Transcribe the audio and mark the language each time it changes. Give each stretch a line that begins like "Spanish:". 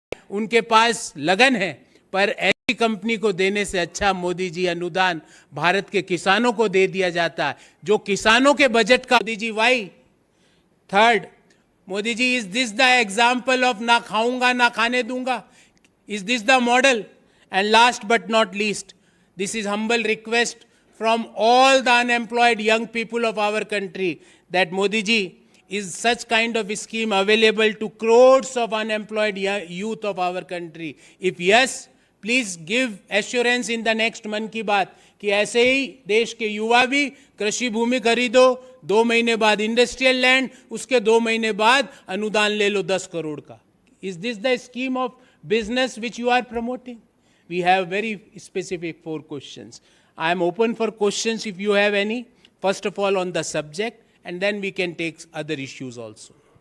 Hindi: उनके पास लगन है, पर ऐसी कंपनी को देने से अच्छा मोदी जी अनुदान भारत के किसानों को दे दिया जाता है, जो किसानों के बजट का। Modi ji Y?
English: third, Modi ji, is this the example of
Hindi: ना खाऊंगा ना खाने दूंगा?
English: Is this the model? And last but not least, this is humble request from all the unemployed young people of our country that Modi ji, is such kind of scheme available to crores of unemployed youth of our country? If yes, please give assurance in the next
Hindi: मन की बात कि ऐसे ही देश के युवा भी कृषि भूमि खरीदो, 2 महीने बाद इंडस्ट्रियल लैंड, उसके 2 महीने बाद अनुदान ले लो 10 करोड़ का।
English: Is this the scheme of business which you are promoting? We have very specific 4 questions. I am open for questions if you have any, first of all on the subject, and then we can take other issues also.